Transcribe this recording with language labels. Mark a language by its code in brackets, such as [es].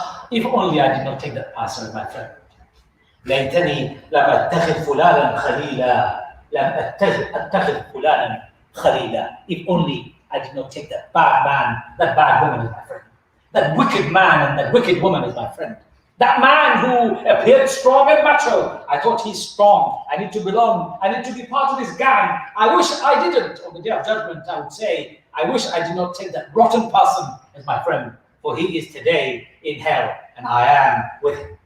[en] If only I did not take that person as my friend. [ar] ليتني لم أتخذ فلانا خليلا لم أتخذ فلانا خليلا. [en] If only I did not take that bad man, that bad woman as my friend. That wicked man and that wicked woman as my friend. That man who appeared strong and macho, I thought he's strong. I need to belong. I need to be part of this gang. I wish I didn't. On the day of judgment, I would say, I wish I did not take that rotten person as my friend, for he is today in hell, and I am with him.